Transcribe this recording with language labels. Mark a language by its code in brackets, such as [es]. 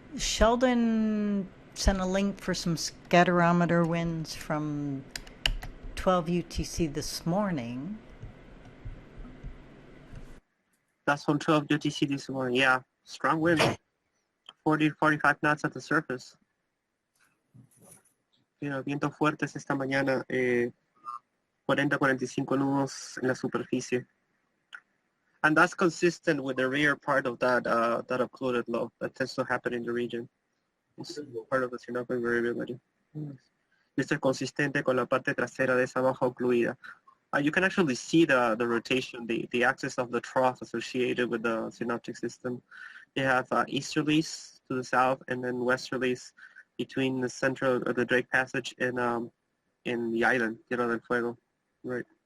[en] Sheldon sent a link for some scatterometer winds from 12 UTC this morning. That's from 12 UTC this morning. Yeah, strong wind, 40 to 45 knots at the surface. [es] Vientos fuertes esta mañana, 40-45 nudos en la superficie. [en] And that's consistent with the rear part of that occluded low that tends to happen in the region. It's part of the synoptic variability. [es] Esto es consistente con la parte trasera de esa baja ocluida. [en] You can actually see the rotation, the axis of the trough associated with the synoptic system. They have easterlies to the south and then westerlies between the center of the Drake Passage and in the island, Tierra del Fuego. Right.